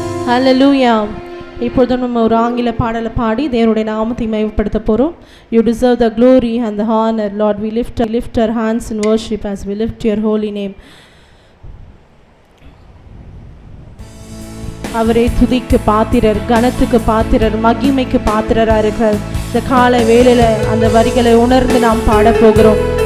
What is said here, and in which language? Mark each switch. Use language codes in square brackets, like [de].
[ta] ஹல்லேலூயா. இப்பொழுது நம்ம ஒரு ஆங்கில பாடலை பாடி தேவனுடைய நாமத்தை மகிமைப்படுத்த போகிறோம். [en] You deserve the glory and the honor, Lord. We lift our hands in worship as we lift your holy name. [ta] அவரே துதிக்கு பாத்திரர், கனத்துக்கு பாத்திரர், மகிமைக்கு பாத்திரராக இருக்கிறார். இந்த காலை வேளையில அந்த வரிகளை உணர்ந்து நாம் பாட போகிறோம்.